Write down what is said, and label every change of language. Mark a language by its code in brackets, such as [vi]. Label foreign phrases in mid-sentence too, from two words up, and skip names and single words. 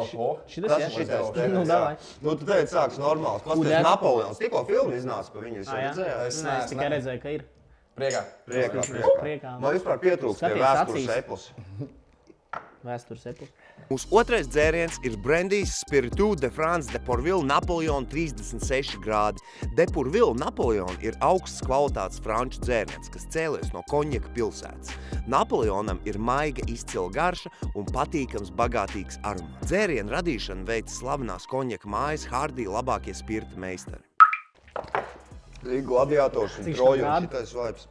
[lv] Šitas? Nu, davai. Nu, tu tagad sāks normāls. Pastāties Napoleons. Tikko filmu iznāca pa viņu, jūs jau redzējāt? Es tikai redzēju, ka ir. Priekā. Man vispār pietrūkst tie vēstures epos. Vēstures epos. Mūsu otrais dzēriens ir Brandijs Spiritu de France de Pourville Napoleon 36 grādi. De Pourville Napoleon ir augsts kvalitātes franču dzēriens, kas cēlies no konjaka pilsētas. Napoleonam ir maiga izcila garša un patīkams bagātīgs aromāts. Dzērienu radīšanu veica slavenās konjaka mājas Hardī labākie spirta meistari. Gladiators un troju un šitais vibes.